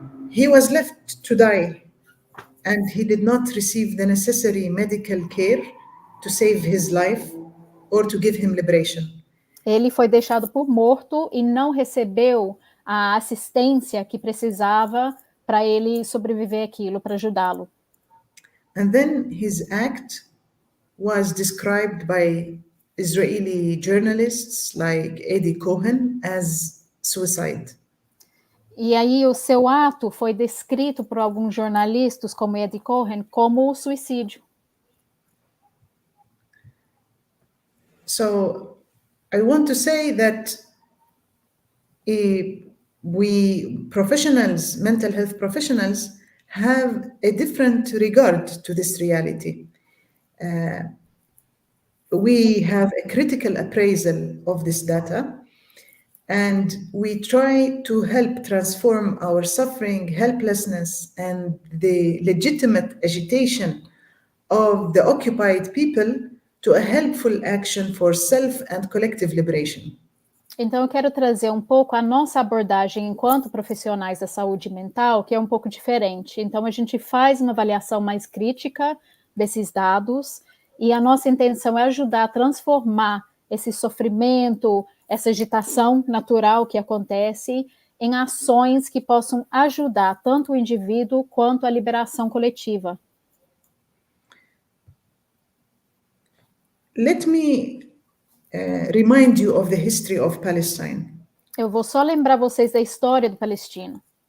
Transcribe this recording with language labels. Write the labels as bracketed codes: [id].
[en] He was left to die, and he did not receive the necessary medical care to save his life or to give him liberation. [pt] Ele foi deixado por morto e não recebeu a assistência que precisava para ele sobreviver aquilo, para ajudá-lo. [en] And then his act was described by Israeli journalists like Eddie Cohen as suicide. [pt] E aí o seu ato foi descrito por alguns jornalistas, como Eddie Cohen, como suicídio. [en] So I want to say that we professionals, mental health professionals, have a different regard to this reality. We have a critical appraisal of this data, and we try to help transform our suffering, helplessness, and the legitimate agitation of the occupied people to a helpful action for self and collective liberation. [pt] Então, eu quero trazer um pouco a nossa abordagem enquanto profissionais da saúde mental, que é um pouco diferente. Então, a gente faz uma avaliação mais crítica desses dados e a nossa intenção é ajudar a transformar esse sofrimento, essa agitação natural que acontece em ações que possam ajudar tanto o indivíduo quanto a liberação coletiva. [en] Let me remind you of the history of Palestine. [pt] Eu vou só lembrar vocês da história do Palestina.